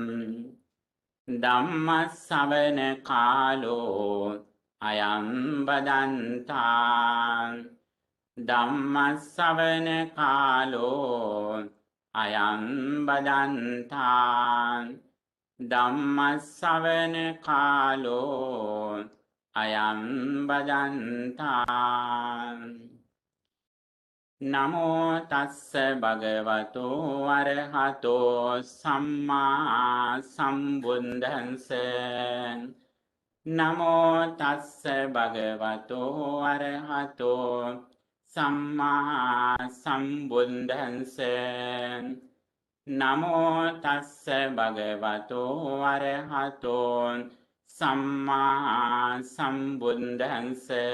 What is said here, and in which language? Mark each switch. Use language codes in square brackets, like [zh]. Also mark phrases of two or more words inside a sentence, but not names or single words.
[pi] ධම්ම ශ්‍රවණ කාලෝ අයං බදන්තා ධම්ම ශ්‍රවණ කාලෝ අයං බදන්තා ධම්ම ශ්‍රවණ කාලෝ අයං බදන්තා නමෝ තස්ස භගවතු අරහතෝ සම්මා සම්බුද්දන්ස නමෝ තස්ස භගවතු අරහතෝ සම්මා සම්බුද්දන්ස නමෝ තස්ස භගවතු අරහතෝ සම්මා සම්බුද්දන්ස